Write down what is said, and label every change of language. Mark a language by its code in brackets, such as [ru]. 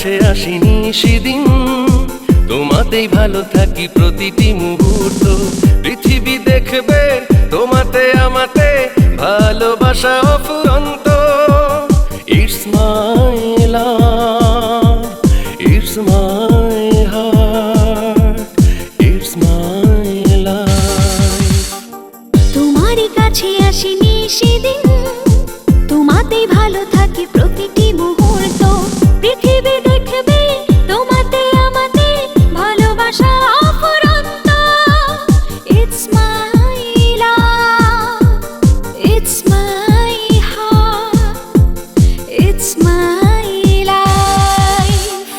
[bn] আসিনি সেদিন, তোমাতেই ভালো থাকি প্রতিটি মুহূর্ত। পৃথিবী দেখবে তোমাতে আমাতে ভালোবাসা অফুরন্ত। [en] It's my love, it's my heart, it's my life. [bn] তোমারই কাছে আসিনি সেদিন, তোমাতেই ভালো থাকি প্রতিটি মুহূর্ত। পৃথিবী দেখবে তোমাতে আমাতে ভালোবাসা অফুরন্ত। [en] It's my love, it's my heart, it's my life.